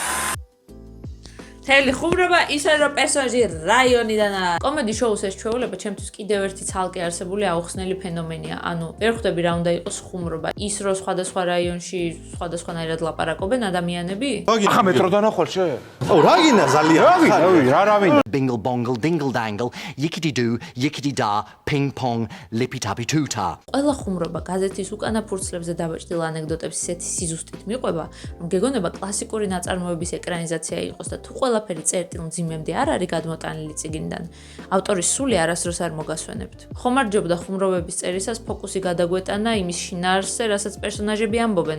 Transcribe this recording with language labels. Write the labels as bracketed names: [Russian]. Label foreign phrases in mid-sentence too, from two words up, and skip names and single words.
[Georgian] თელი ხუმრობა ისე რომ პერსონაჟი რაიონიდანაა. კომედი შოუს ეს ჩვეულება ჩემთვის კიდევ ერთი ცალკე არსებული აუხსნელი ფენომენია. ანუ ვერ ხვდები რა უნდა იყოს ხუმრობა. ის რომ სხვადასხვა რაიონში სხვადასხვანაირად ლაპარაკობენ ადამიანები? ახლა მეტროდან ახვალ ო რა გინდა ძალიან რა ვინ Bingle bongle dingle dangle, yickety doo, yickety da, ping pong, lippy tappy tuta. ყველა ხუმრობა გაზეთის უკანა ფურცლებზე დაბეჭდილ ანეკდოტებს ისეთი სიზუსტით მიყვება, რომ გეგონება კლასიკური ნაწარმოების ეკრანიზაცია იყოს და თუ ყველაფერი წერტილ მძიმემდე არ არის გადმოტანილი წიგნიდან, ავტორის სული არასდროს არ მოგასვენებთ. ხომ არ ჯობდა ხუმრობების წერისას ფოკუსი გადაგვეტანა იმის შინაარსზე, რასაც პერსონაჟები ამბობენ.